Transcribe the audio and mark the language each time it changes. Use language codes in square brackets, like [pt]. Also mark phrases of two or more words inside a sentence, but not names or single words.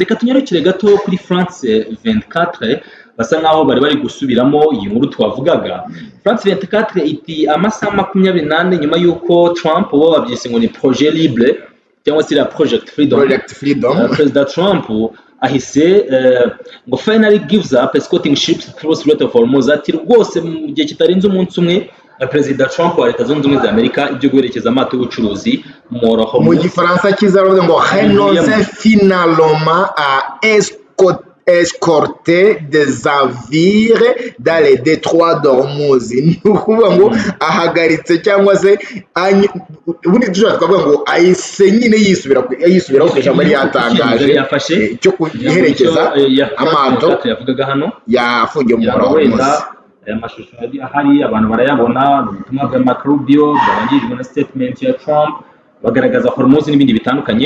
[rw] Reka tunyarukire gato kuri France 24, basa nkaho bari gusubiramo iyi nkuru twavugaga. France 24 iti amasaha 28 nyuma yuko Trump bo babyise ngo ni [fr] projet libre [rw] cyangwa se Project Freedom, Perezida Trump ahise ngo [en] finally gives up escorting ships through Strait of Hormuz, [rw] ati rwose mu gihe kitarenze umunsi umwe Perezida Trump wa Leta Zunze Ubumwe za Amerika ibyo guherekeza amato y'ubucuruzi mu gifaransa kizavuga ngo [fr] renonce finalement à escorter des navires dans le détroit d'Hormuz. [rw] Ni ukuvuga ngo ahagaritse cyangwa se ubundi dushobora kuvuga ngo ahise nyine yisubiraho ku ijambo yatangaje cyo kuherekeza amato yavugaga hano yafungiye mu muhora wa Hormuz. Aya mashusho ahari abantu barayabona, ubutumwa bwa Marco Rubio bwabangirijwe na statement ya Trump bagaragaza Hormuz n'ibindi bitandukanye.